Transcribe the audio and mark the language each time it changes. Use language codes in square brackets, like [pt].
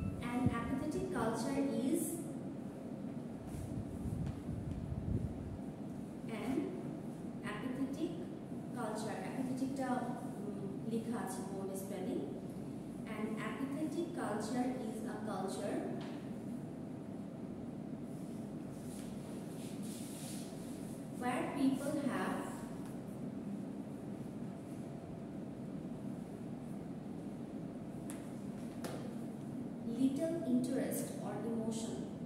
[en] An apathetic culture is an apathetic culture. [bn] Apatheticটা লেখা আছে board spelling. [en] An apathetic culture is a culture where people have little interest or emotion